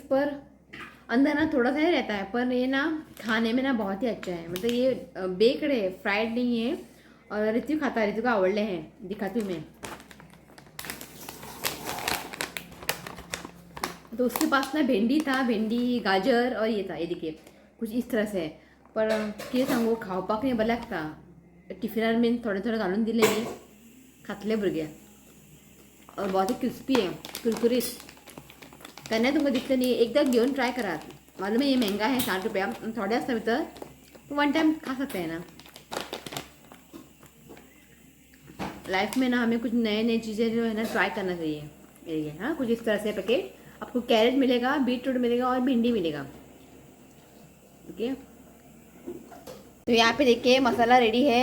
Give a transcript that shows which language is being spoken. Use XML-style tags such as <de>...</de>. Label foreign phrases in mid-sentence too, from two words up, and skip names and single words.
<hi>पर अंदर ना थोड़ा सा ही रहता है पर ये ना खाने में ना बहुत ही अच्छा है. मतलब ये बेक्ड है फ्राइड नहीं है. और ऋतु खाता है. ऋतु को आवडले हैं दिखाती हूँ मैं. तो उसके पास ना भिंडी था, भिंडी गाजर और ये था. ये देखिए कुछ इस तरह से.</hi> <kok>पर कितें सांगू खावपाक न्ही बरें लागता. टिफिनान बीन थोडे थोडे घालून दिले न्ही खातले भुरगे.</kok> <hi>और बहुत ही क्रिस्पी है कुरकुरीत.</hi> <kok>केन्नाय तुमकां दिसलें न्ही एकदां घेवन ट्राय करात.</kok> <hi>मालूम है ये महंगा है 60 रुपया</hi> <kok>थोडे आसता भितर.</kok> <en>one time</en> <hi>खा सकते हैं ना. लाइफ में ना हमें कुछ नए नई चीज़ें जो है ना ट्राई करना चाहिए. ये हाँ कुछ इस तरह से पैकेट. आपको कैरेट मिलेगा, बीटरूट मिलेगा और भिंडी मिलेगा. ओके तो यहाँ पे देखिए मसाला रेडी है.</hi>